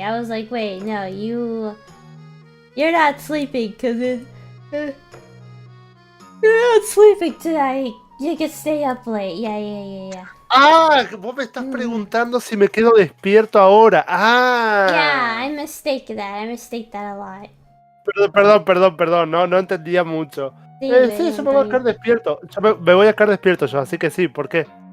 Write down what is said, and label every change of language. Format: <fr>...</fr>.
<en>I was like, wait, no, you're not sleeping because you're not sleeping tonight. You can stay up late. Yeah.</en> <es>Ah, vos me estás preguntando si me quedo despierto ahora. Ah.</es> <en>Yeah, I mistake that a lot.</en> <es>Perdón, no entendía mucho. Sí, Yo me voy a quedar despierto. Me voy a quedar despierto yo, así que sí, ¿por qué?</es>